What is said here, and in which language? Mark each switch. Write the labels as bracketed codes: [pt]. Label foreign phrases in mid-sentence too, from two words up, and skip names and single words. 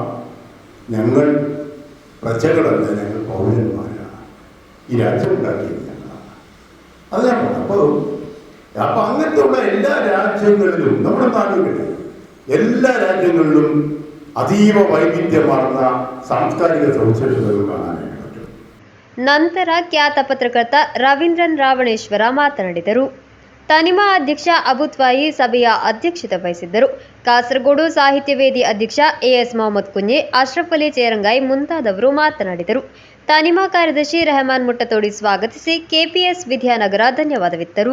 [ml] ഞങ്ങൾ പ്രജകളല്ല, ഞങ്ങൾ പൗരന്മാരാണ്. ഈ രാജ്യം ഉണ്ടാക്കിയത് ഞങ്ങളാണ്. അത് ഞാൻ പറഞ്ഞു. അപ്പൊ അങ്ങനത്തെ ഉള്ള എല്ലാ രാജ്യങ്ങളിലും, നമ്മുടെ നാടുകളിൽ എല്ലാ രാജ്യങ്ങളിലും അതീവ വൈവിധ്യമാർന്ന സാംസ്കാരിക സവിശേഷതകൾ കാണാനായിട്ട് പറ്റും. [kn] ನಂತರ ಖ್ಯಾತ ಪತ್ರಕರ್ತ ರವೀಂದ್ರನ್ ರಾವಣೇಶ್ವರ ಮಾತನಾಡಿದರು. ತನಿಮಾ ಅಧ್ಯಕ್ಷ ಅಬುತ್ವಾಯಿ ಸಭೆಯ ಅಧ್ಯಕ್ಷತೆ ವಹಿಸಿದ್ದರು. ಕಾಸರಗೋಡು ಸಾಹಿತ್ಯ ವೇದಿ ಅಧ್ಯಕ್ಷ ಎಎಸ್ ಮೊಹಮ್ಮದ್ ಕುಂಜೆ, ಅಶ್ರಫ್ ಅಲಿ ಚೇರಂಗಾಯಿ ಮುಂತಾದವರು ಮಾತನಾಡಿದರು. ತನಿಮಾ ಕಾರ್ಯದರ್ಶಿ ರೆಹಮಾನ್ ಮುಟ್ಟತೋಡಿ ಸ್ವಾಗತಿಸಿ ಕೆಪಿಎಸ್ ವಿದ್ಯಾನಗರ ಧನ್ಯವಾದವಿತ್ತರು.